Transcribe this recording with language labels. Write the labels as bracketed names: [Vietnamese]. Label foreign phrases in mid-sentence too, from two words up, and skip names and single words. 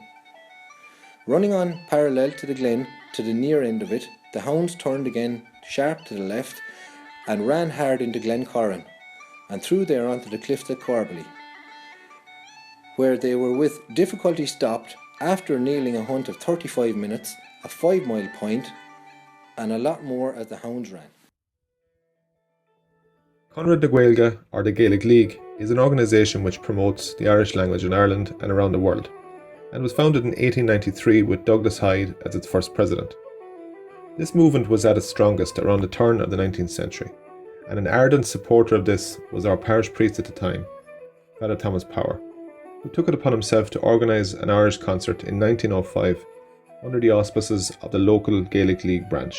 [English] Running on parallel to the glen to the near end of it, the hounds turned again sharp to the left and ran hard into Glen Corran, and through there onto the cliffs at Corbally, where they were with difficulty stopped after nailing a hunt of 35 minutes, a 5-mile point, and a lot more as the hounds ran. Conrad de Gaeilge, or the Gaelic League, is an organisation which promotes the Irish language in Ireland and around the world, and was founded in 1893 with Douglas Hyde as its first president. This movement was at its strongest around the turn of the 19th century, and an ardent supporter of this was our parish priest at the time, Father Thomas Power, who took it upon himself to organise an Irish concert in 1905 under the auspices of the local Gaelic League branch.